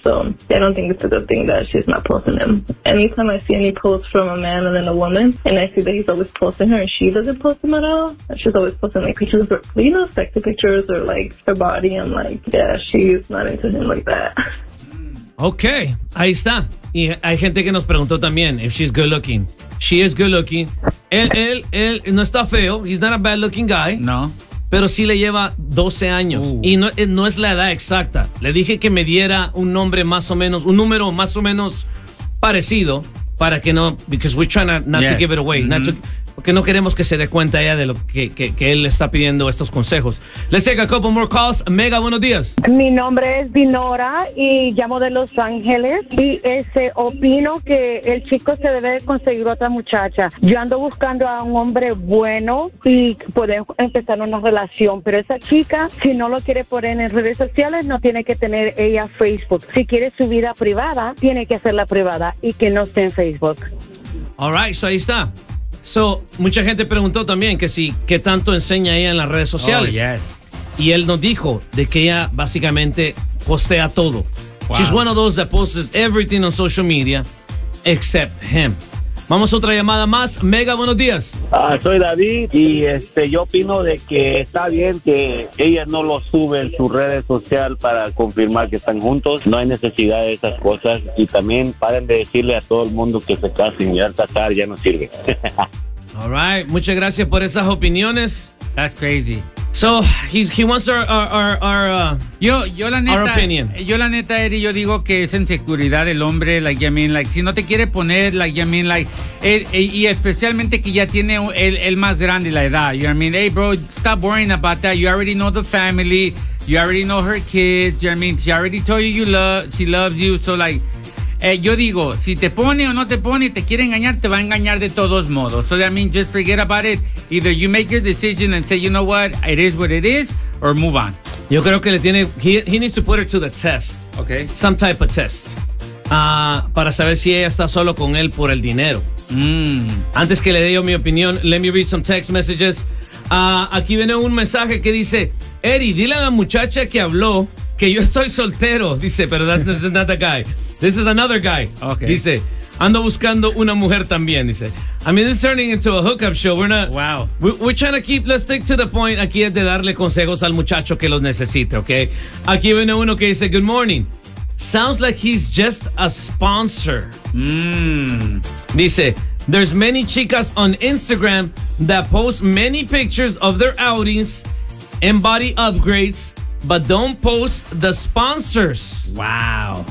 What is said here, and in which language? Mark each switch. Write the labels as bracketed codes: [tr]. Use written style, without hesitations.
[en] So I don't think it's a good thing that she's not posting him. Anytime I see any posts from a man and then a woman, and I see that he's always posting her and she doesn't post him at all, she's always posting like pictures of her, you know, sexy pictures or like her body. I'm like, yeah, she's not into him like that. [es] Okay, ahí está. Y hay gente que nos preguntó también, [en] if she's good looking. She is good looking. [es] Él no está feo. [en] He's not a bad looking guy. No. [es] Pero sí le lleva 12 años. Y no es la edad exacta. Le dije que me diera un nombre más o menos, un número más o menos parecido para que no, [en] because we're trying not to give it away. [es] Mm-hmm. Porque no queremos que se dé cuenta ella de lo que él está pidiendo estos consejos. [en] Let's take a couple more calls. Mega, [es] buenos días. Mi nombre es Dinora y llamo de Los Ángeles. Y opino que el chico se debe conseguir otra muchacha. Yo ando buscando a un hombre bueno y podemos empezar una relación. Pero esa chica, si no lo quiere poner en redes sociales, no tiene que tener ella Facebook. Si quiere su vida privada, tiene que hacerla privada y que no esté en Facebook. [en] All right, so [es] ahí está. So, mucha gente preguntó también que si, qué tanto enseña ella en las redes sociales. [en] Oh, yes. [es] Y él nos dijo de que ella básicamente postea todo. [en] Wow. She's one of those that posts everything on social media except him. [es] Vamos a otra llamada más. Mega, buenos días. Soy David y yo opino de que está bien que ella no lo sube en sus redes sociales para confirmar que están juntos. No hay necesidad de esas cosas. Y también paren de decirle a todo el mundo que se casen y al casar ya no sirve. [en] All right. [es] Muchas gracias por esas opiniones. [en] That's crazy. So he wants our opinion. [es] Yo la neta, Eddie, yo digo que es inseguridad del hombre, [en] like, I mean, like, [es] si no te quiere poner, like, I mean, like, y especialmente que ya tiene el más grande la edad, [en] you know what I mean? Hey, bro, stop worrying about that. You already know the family. You already know her kids. You know what I mean? She already told you she loves you. So, like, [es] yo digo, si te pone o no te pone, te quiere engañar, te va a engañar de todos modos. [en] So, I mean, just forget about it. Either you make your decision and say, you know what, it is what it is, or move on. [es] Yo creo que le tiene, [en] he needs to put her to the test. Okay. Some type of test. [es] Para saber si ella está solo con él por el dinero. Mm. Antes que le dé yo mi opinión, [en] let me read some text messages. [es] Aquí viene un mensaje que dice, Eddie, dile a la muchacha que habló que yo estoy soltero. Dice, pero [en] that's not the guy. This is another guy. Okay. [es] Dice, ando buscando una mujer también, dice. [en] I mean, this is turning into a hookup show. We're not... Wow. We're trying to keep... Let's stick to the point. [es] Aquí es de darle consejos al muchacho que los necesite, okay? Aquí viene uno que dice, [en] good morning. Sounds like he's just a sponsor. [es] Dice, [en] there's many chicas on Instagram that post many pictures of their outings and body upgrades, but don't post the sponsors. Wow.